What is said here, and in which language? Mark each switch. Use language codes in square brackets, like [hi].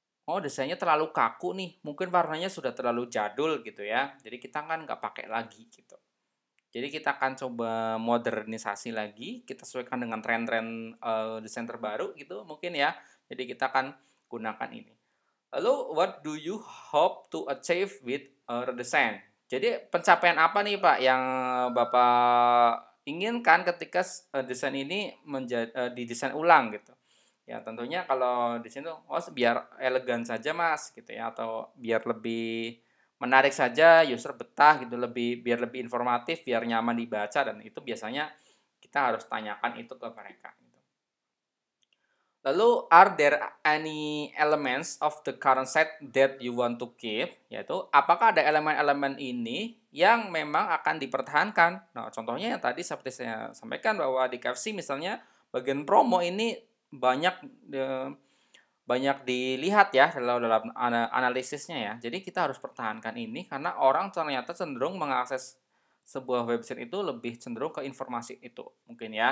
[id] Oh, desainnya terlalu kaku nih, mungkin warnanya sudah terlalu jadul gitu ya. Jadi kita kan nggak pakai lagi gitu. Jadi kita akan coba modernisasi lagi, kita sesuaikan dengan tren-tren desain terbaru gitu mungkin ya. Jadi kita akan gunakan ini. [en] Lalu what do you hope to achieve with redesign? [id] Jadi pencapaian apa nih Pak yang Bapak inginkan ketika desain ini didesain ulang gitu? Ya tentunya kalau di sini oh biar elegan saja Mas gitu ya atau biar lebih menarik saja user betah gitu biar lebih informatif biar nyaman dibaca dan itu biasanya kita harus tanyakan itu ke mereka. [en] Lalu, are there any elements of the current site that you want to keep? [id] Yaitu, apakah ada elemen-elemen ini yang memang akan dipertahankan? Nah, contohnya yang tadi seperti saya sampaikan bahwa di KFC misalnya bagian promo ini banyak banyak dilihat ya dalam analisisnya ya. Jadi kita harus pertahankan ini karena orang ternyata cenderung mengakses sebuah website itu lebih cenderung ke informasi itu mungkin ya.